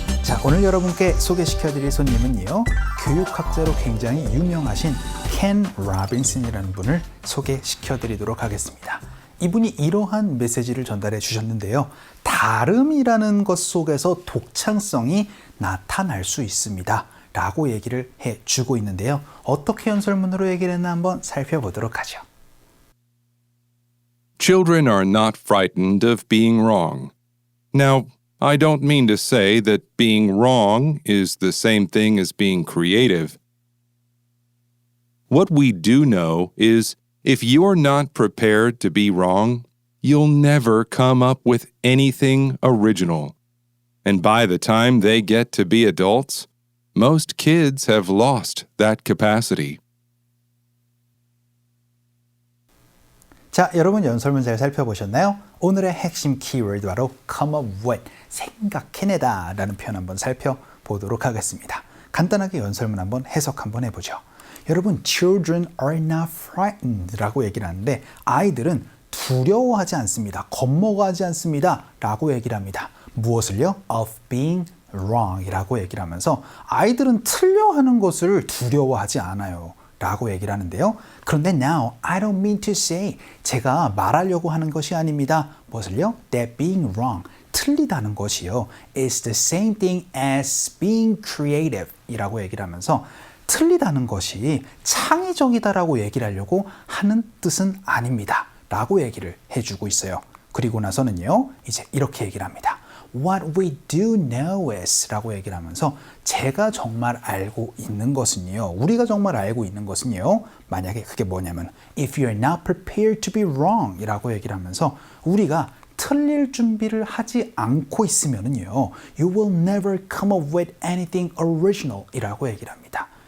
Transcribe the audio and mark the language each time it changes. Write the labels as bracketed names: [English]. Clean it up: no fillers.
[Korean] 자, 오늘 여러분께 소개시켜드릴 손님은요, 교육학자로 굉장히 유명하신 켄 로빈슨이라는 분을 소개시켜드리도록 하겠습니다. 이분이 이러한 메시지를 전달해 주셨는데요. 다름이라는 것 속에서 독창성이 나타날 수 있습니다. 라고 얘기를 해주고 있는데요. 어떻게 연설문으로 얘기를 했나 한번 살펴보도록 하죠. [English] Children are not frightened of being wrong. Now, I don't mean to say that being wrong is the same thing as being creative. What we do know is if you're not prepared to be wrong, you'll never come up with anything original. And by the time they get to be adults, most kids have lost that capacity. [Korean] 자, 여러분 연설문 잘 살펴보셨나요? 오늘의 핵심 키워드 바로 come up with, 생각해내다 라는 표현 한번 살펴보도록 하겠습니다. 간단하게 연설문 한번 해석 한번 해보죠. 여러분, [English] children are not frightened [Korean] 라고 얘기를 하는데 아이들은 두려워하지 않습니다. 겁먹어하지 않습니다. 라고 얘기를 합니다. 무엇을요? [English] of being wrong [Korean] 이라고 얘기를 하면서 아이들은 틀려하는 것을 두려워하지 않아요. 라고 얘기를 하는데요. 그런데 [English] now, I don't mean to say, [Korean] 제가 말하려고 하는 것이 아닙니다. 무엇을요? [English] That being wrong, [Korean] 틀리다는 것이요. [English] is the same thing as being creative [Korean] 이라고 얘기를 하면서 틀리다는 것이 창의적이다라고 얘기를 하려고 하는 뜻은 아닙니다. 라고 얘기를 해주고 있어요. 그리고 나서는요, 이제 이렇게 얘기를 합니다. [English] What we do know is [Korean] 라고 얘기를 하면서 제가 정말 알고 있는 것은요, 우리가 정말 알고 있는 것은요, 만약에 그게 뭐냐면 [English] if you're not prepared to be wrong [Korean] 이라고 얘기를 하면서 우리가 틀릴 준비를 하지 않고 있으면은요, [English] you will never come up with anything original [Korean] 이라고 얘기를 합니다.